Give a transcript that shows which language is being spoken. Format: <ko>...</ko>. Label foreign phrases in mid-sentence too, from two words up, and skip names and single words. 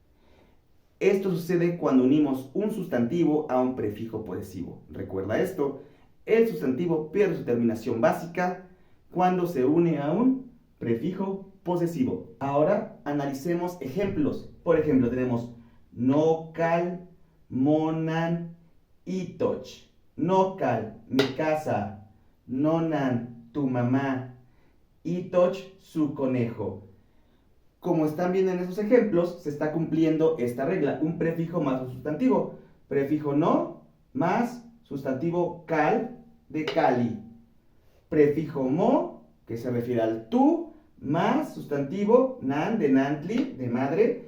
<es>Esto sucede cuando unimos un sustantivo a un prefijo posesivo. Recuerda esto: el sustantivo pierde su terminación básica cuando se une a un prefijo posesivo. Ahora analicemos ejemplos. Por ejemplo, tenemos</es> <nah>nocal, monan, itoch.</nah> <es>Nocal, mi casa. Nonan, tu mamá. Itoch, su conejo. Como están viendo en esos ejemplos, se está cumpliendo esta regla: un prefijo más un sustantivo. Prefijo no más sustantivo cal de cali. Prefijo mo, que se refiere al tú, más sustantivo nan de nantli, de madre.</es>